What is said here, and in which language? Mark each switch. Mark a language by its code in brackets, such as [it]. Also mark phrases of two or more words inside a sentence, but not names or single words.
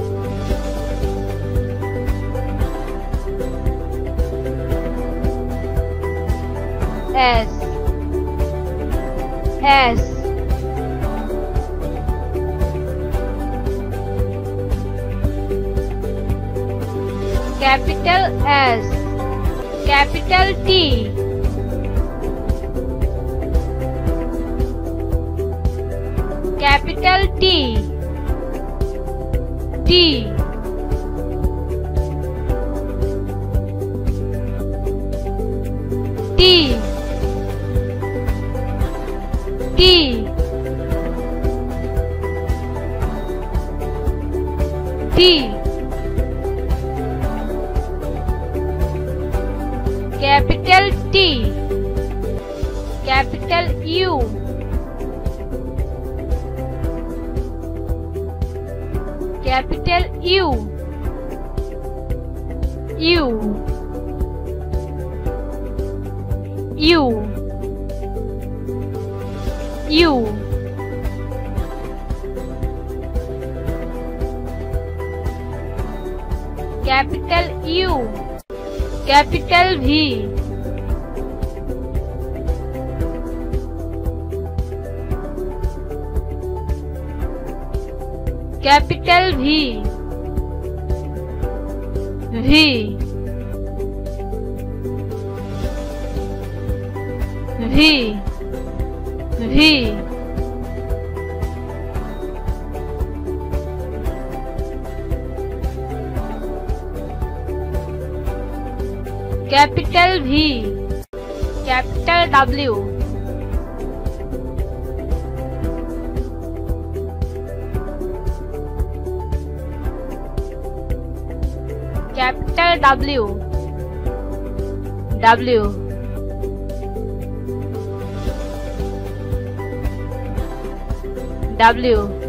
[en] S, S, capital S, capital T, capital T, T, T, T, T, capital T, capital U, capital U, U, U, U, capital U, capital V, capital V, V, V, V, capital V, capital W, capital W, W, W,